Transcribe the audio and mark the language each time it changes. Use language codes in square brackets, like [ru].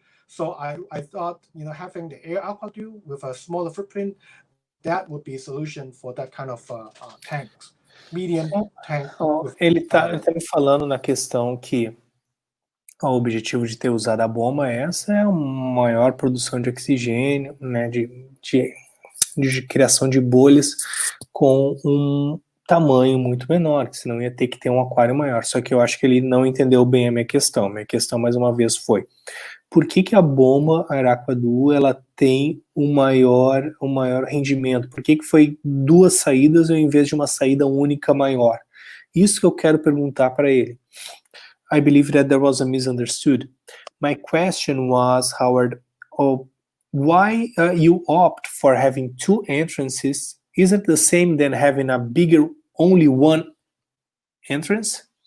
[en] So I thought, having the Air Aquaduo with a smaller footprint, that would be a solution for that kind of tanks, medium tank. [pt] Ele tá me falando na questão que o objetivo de ter usado a bomba essa é a maior produção de oxigênio, né, de criação de bolhas com um tamanho muito menor, que senão ia ter que ter um aquário maior. Só que eu acho que ele não entendeu bem a minha questão. Minha questão, mais uma vez, foi: por que a bomba Air Aquaduo ela tem um maior rendimento? Por que foi 2 saídas ao invés de uma saída única maior? Isso que eu quero perguntar para ele. [en] I believe that there was a misunderstood. My question was, Howard, why you opt for having 2 entrances? Isn't the same than having a bigger, only one entrance?